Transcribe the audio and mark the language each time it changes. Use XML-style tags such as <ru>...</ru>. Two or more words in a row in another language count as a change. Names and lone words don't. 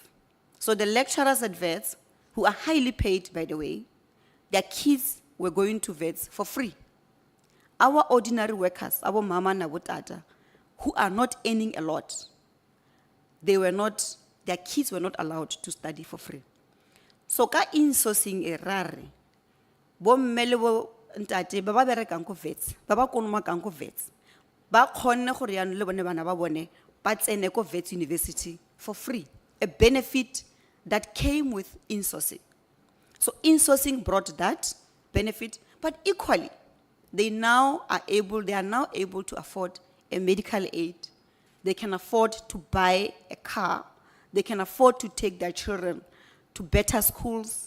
<en>So the lecturers at Wits, who are highly paid, by the way, their kids were going to Wits for free. Our ordinary workers, our mama and our tata, who are not earning a lot, their kids were not allowed to study for free.</en> <tn>So ka insourcing e rare, bo mme le bo ntate ba ba berekang ko Wits, ba ba konomakang ko Wits, ba kgonne gore yana le bone bana ba bone ba tsene ko Wits University</tn> <en>for free, a benefit that came with insourcing. So insourcing brought that benefit, but equally, they are now able to afford a medical aid. They can afford to buy a car. They can afford to take their children to better schools.</en>